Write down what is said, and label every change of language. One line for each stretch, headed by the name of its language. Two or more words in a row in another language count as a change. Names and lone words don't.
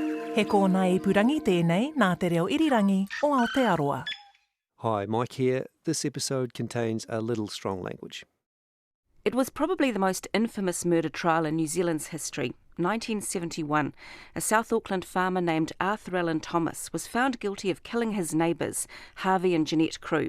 Māori: He kōna ipurangi tēnei nā te reo irirangi o Aotearoa.
English: Hi, Mike here. This episode contains a little strong language. It was probably the most infamous murder trial in New Zealand's history. 1971, a South Auckland farmer named Arthur Allen Thomas was found guilty of killing his neighbours, Harvey and Jeanette Crew.